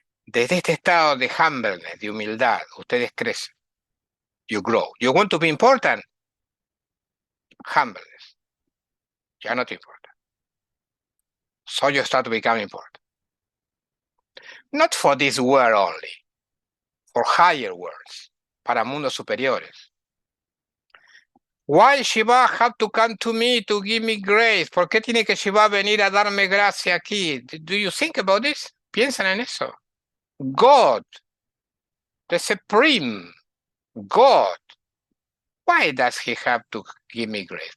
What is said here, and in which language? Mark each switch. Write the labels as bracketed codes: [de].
[es] Desde este estado de humbleness, de humildad, ustedes crecen. [en] You grow. You want to be important? Humbleness. You are not important. So you start to become important. Not for this world only. For higher worlds. [es] Para mundos superiores. [en] Why Shiva have to come to me to give me grace? [es] ¿Por qué tiene que Shiva venir a darme gracia aquí? [en] Do you think about this? [es] ¿Piensan en eso? [en] God, the supreme God, why does he have to give me grace?